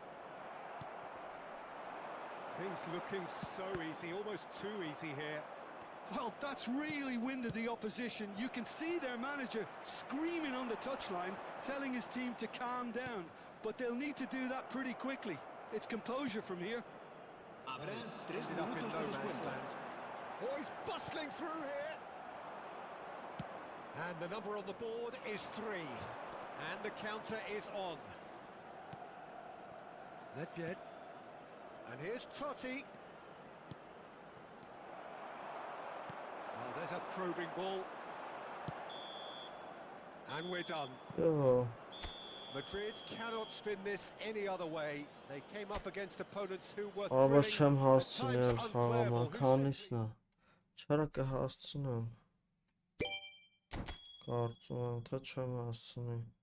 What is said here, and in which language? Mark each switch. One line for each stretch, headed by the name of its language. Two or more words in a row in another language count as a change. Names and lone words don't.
English: Things looking so easy, almost too easy here. Well, that's really winded the opposition. You can see their manager screaming on the touchline, telling his team to calm down. But they'll need to do that pretty quickly. It's composure from here.
Spanish: Habrá 3
English: Ended up in
Spanish: minutos
English: no
Spanish: de
English: man's
Spanish: descuento.
English: land. Oh, he's bustling through here. And the number on the board is 3. And the counter is on. Nedved. And here's Totti. Oh, there's a probing ball. And we're done.
Armenian: Յո,
English: Madrid cannot spin this any other way. They came up against opponents who were aber thrilling,
Armenian: չեմ
English: at
Armenian: հասցնել
English: times
Armenian: խաղամա,
English: unplayable, who
Armenian: քանիսն
English: simply-
Armenian: է։ Չարա կհասցնեմ։ Կարծում եմ, թե չեմ հասցնի։